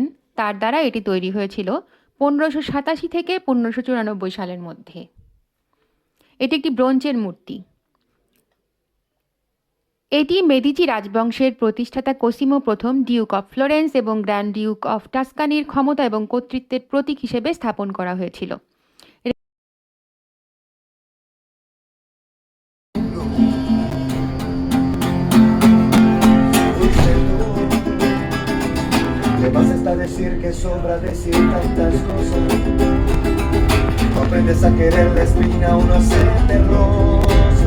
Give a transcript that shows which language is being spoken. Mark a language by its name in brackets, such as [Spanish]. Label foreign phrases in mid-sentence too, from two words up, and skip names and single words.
[Bangla] তার দ্বারা এটি তৈরি হয়েছিল 1587 থেকে 1594 সালের মধ্যে। এটি একটি ব্রোঞ্জের মূর্তি। এটি মেদিচি রাজবংশের প্রতিষ্ঠাতা কোসিমো প্রথম ডিউক অফ ফ্লোরেন্স এবং গ্র্যান্ড ডিউক অফ টাস্কানির ক্ষমতা এবং কর্তৃত্বের প্রতীক হিসেবে স্থাপন করা হয়েছিল। [Spanish] Te vas hasta decir que sobra decir tantas cosas. No aprendes a querer la espina, uno hacerte rosa.